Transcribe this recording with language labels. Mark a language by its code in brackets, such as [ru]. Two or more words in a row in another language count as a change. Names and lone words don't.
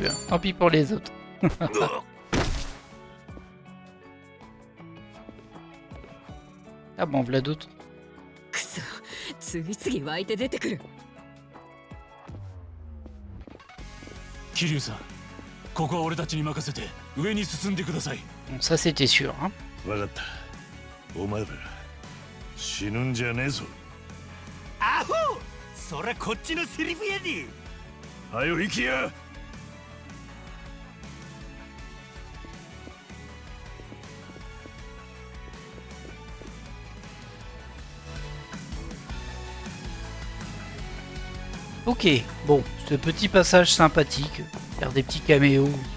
[fr] Hein. Tant pis pour les autres. Ah bon, voilà d'autres. [ja] くそ次々湧いて出てくる。桐生さん、ここは俺たちに任せて上に進んでください。 [fr] Bon, ça c'était sûr. Hein. [ja] わかった。お前ら死ぬんじゃねえぞ。アホそらこっちのセリフやで。はよ行きや。 [fr] Ok, bon, ce petit passage sympathique, faire des petits caméos.